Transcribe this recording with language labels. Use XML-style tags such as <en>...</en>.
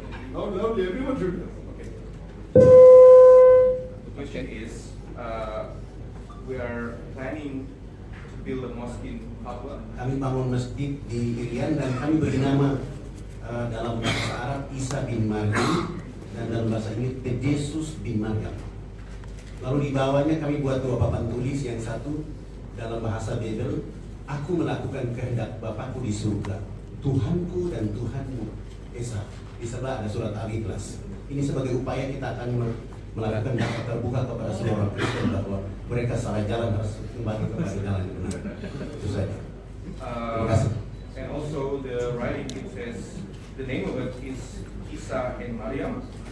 <en>Lovely, everyone should know. Okay. The question is, we are planning to build a mosque in Papua.</en> <id>Kami bangun masjid di Irian dan kami beri nama dalam bahasa Arab Isa bin Maryam dan dalam bahasa Inggris Yesus bin Maryam. Lalu di bawahnya kami buat 2 papan tulis, yang satu dalam bahasa Bible Aku melakukan kehendak Bapakku di surga, Tuhanku dan Tuhanmu Esa. Di sebelah ada surat Al-Ikhlas. Ini sebagai upaya kita akan melakukan dakwah terbuka kepada semua orang Kristen bahwa mereka salah jalan, harus kembali kepada jalan yang benar. Itu saja. Terima kasih.</id> <en>And also the writing, it says the name of it is Isa and Maryam.</en>